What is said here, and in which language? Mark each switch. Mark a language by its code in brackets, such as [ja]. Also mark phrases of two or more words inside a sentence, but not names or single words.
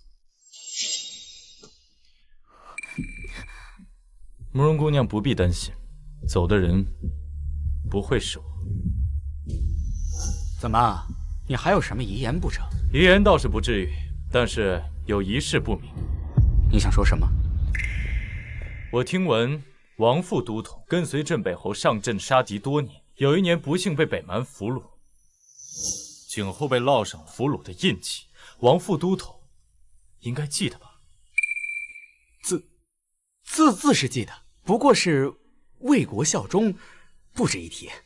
[zh] 慕容姑娘不必擔心，走的人不會是我。怎麼，你還有什麼遺言不成？遺言倒是不至於，但是有一事不明。你想說什麼？我聽聞王副都統跟隨鎮北侯上陣殺敵多年，有一年不幸被北蠻俘虜，颈後被烙上俘虜的印记。王副都統應該記得吧？自是記得，不過是為國效忠，不值一提。